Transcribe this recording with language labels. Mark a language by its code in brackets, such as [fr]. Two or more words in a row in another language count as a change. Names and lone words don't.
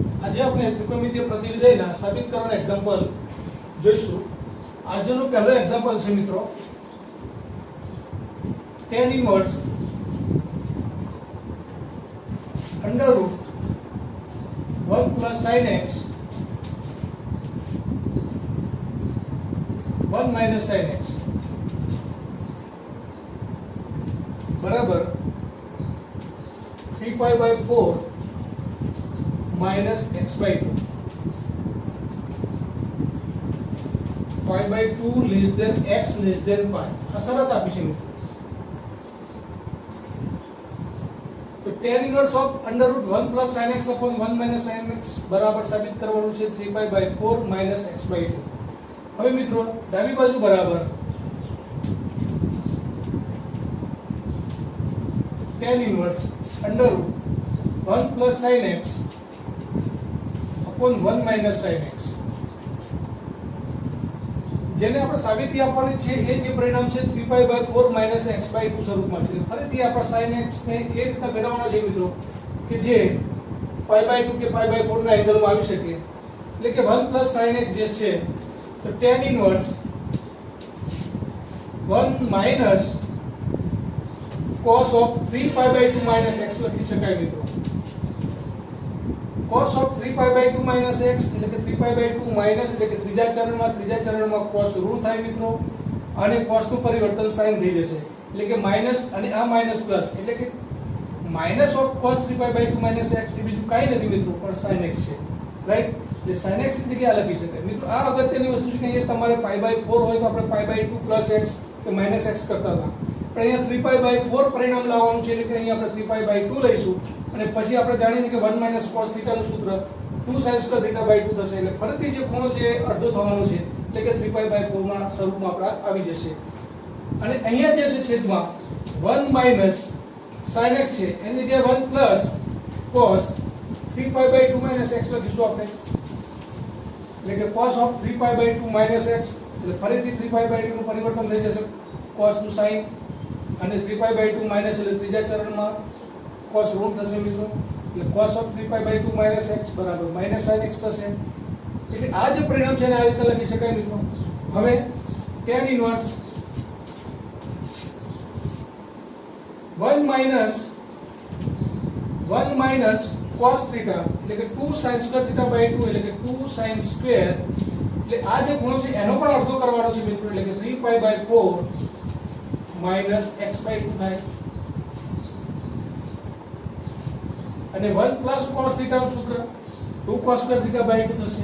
[gu] આજે આપણે ત્રિકોણમિતિય પ્રતિવિધેયના સાબિત કરવાના એક્ઝામ્પલ જોઈશું. આજનો પહેલો એક્ઝામ્પલ છે મિત્રો [en] tan inverse under root 1 plus sin x 1 minus sin x बराबर 3 pi by 4 minus x by 2. 5 by 2 less than x less than pi. [gu] આ શરત આપી છે મિત્રો. તો [en] tan inverse of under root 1 plus sin x upon 1 minus sin x [gu] બરાબર સાબિત કરવાનું છે [en] 3 pi by 4 minus x by 2. [gu] હવે મિત્રો ડાબી બાજુ બરાબર [en] tan inverse under root 1 plus sin x upon 1 minus sin x [gu] જેને આપણે સાબિતી આપવાની છે એ જે પરિણામ છે [en] 3 pi by 4 minus x by 2 [gu] સ્વરૂપમાં છે. ફરીથી આપણે [en] sin x [gu] ને એ રીતે ફેરવવાનો છે મિત્રો કે જે [en] pi by 2 [gu] કે [en] pi by 4 [gu] ના એંગલમાં આવી શકે. એટલે કે [en] 1 plus sin x [gu] જે છે તો [en] tan inverse 1 minus cos of 3 pi by 2 minus x [gu] લખી શકાય મિત્રો. [en] cos of 3 pi by 2 minus x [gu] એટલે કે [en] 3 pi by 2 minus [gu] એટલે કે ત્રીજા ચરણમાં cos ઋણ થાય મિત્રો અને cos નું પરિવર્તન sin થઈ જશે. એટલે કે માઈનસ અને આ [en] minus plus [gu] એટલે કે [en] minus of cos 3 pi by 2 minus x [gu] એ બીજું કાઈ નથી મિત્રો પણ [en] sin x [gu] છે. રાઈટ? એટલે [en] sin x [gu] ની જગ્યાએ લખી શકાય. મિત્રો આ અગત્યની વસ્તુ છે કે અહીંયા તમારે [en] pi by 4 [gu] હોય તો આપણે [en] pi by 2 plus x [gu] કે [en] minus x [gu] કરતા હતા. પણ અહીંયા [en] 3 pi by 4 [gu] પરિણામ લાવવાનું છે એટલે કે અહીંયા આપણે [en] 3 pi by 2 [gu] લઈશું અને પછી આપણે જાણીએ છીએ કે [en] 1 minus cos theta [gu] નું સૂત્ર [en] 2 sin square theta by 2 [gu] થશે. એટલે ફરીથી જે ખૂણો છે અડધો થવાનો છે એટલે કે [en] 3 pi by 4 [gu] ના સ્વરૂપમાં આપણે આવી જશે. અને અહીંયા જે છે છેદમાં [en] 1 minus sin x [gu] છે એની જગ્યાએ [en] 1 plus cos 3 pi by 2 minus x [gu] લખીશું આપણે. એટલે કે [en] cos of 3 pi by 2 minus x [gu] એટલે ફરીથી [en] 3 pi by 2 [gu] નું પરિવર્તન થઈ જશે cos નું sin અને [en] 3 pi by 2 minus [gu] એટલે ત્રીજા ચરણમાં cos ઋણ થશે મિત્રો. [en] એટલે cos of 3 pi by 2 minus x બરાબર minus sin x થશે. [gu] એટલે આ જે પરિણામ છે ને આ રીતે લખી શકાય મિત્રો. હવે [en] tan inverse 1 minus cos theta [gu] એટલે કે [en] 2 sin square theta by 2 [gu] એટલે કે [en] 2 sin square [gu] એટલે આ જે ખૂણો છે એનો પણ અડધો કરવાનો છે મિત્રો. એટલે કે [en] 3 pi by 4 minus x by 2 [gu] થાય અને [en] 1 plus cos theta [gu] નું સૂત્ર [en] 2 cos square theta by 2 થશે.